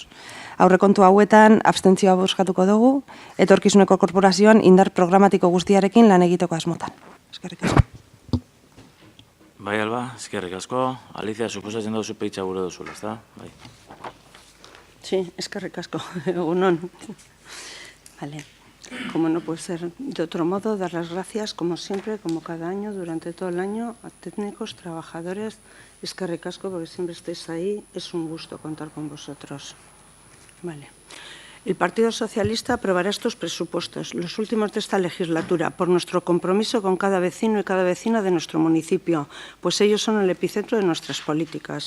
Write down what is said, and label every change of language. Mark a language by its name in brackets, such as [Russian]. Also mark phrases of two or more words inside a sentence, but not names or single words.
[Basque] Aurrekontu hauetan abstentzioa bozkatuko dugu, etorkizuneko korporazioan indar programatiko guztiarekin lan egiteko asmotan. Eskerrik asko. Bai, Alba, eskerrik asko. Alicia, suposatzen duzu peitxa gure duzula, ezta? Bai. Sí, eskerrik asko, egunon. [Spanish] Vale. Como no puede ser de otro modo, dar las gracias, como siempre, como cada año, durante todo el año, a técnicos, trabajadores. [Basque] Eskerrik asko, [Spanish] porque siempre estáis ahí. Es un gusto contar con vosotros. Vale. El Partido Socialista aprobará estos presupuestos, los últimos de esta legislatura, por nuestro compromiso con cada vecino y cada vecina de nuestro municipio, pues ellos son el epicentro de nuestras políticas.